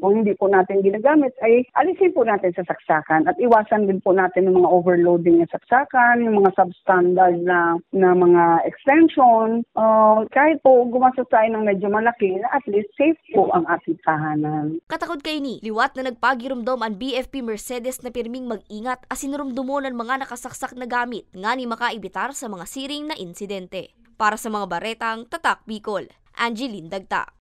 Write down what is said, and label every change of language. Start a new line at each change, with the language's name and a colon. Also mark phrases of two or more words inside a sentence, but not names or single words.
Filipino: Kung hindi po natin ginagamit ay alisin po natin sa saksakan at iwasan din po natin ng mga overloading na saksakan, yung mga substandard na mga extension. Kahit po gumastos tayo ng medyo malaki,
English: at least
Filipino: safe po ang ating tahanan.
Bikol: Katakod kay ni, liwat na nagpagirumdom ang BFP Mercedes na pirming mag-ingat asinurumdumo ng mga nakasaksak na gamit nga ni makaibitar sa mga siring na insidente. Para sa mga baretang Tatak Bicol, Angeline Dagta.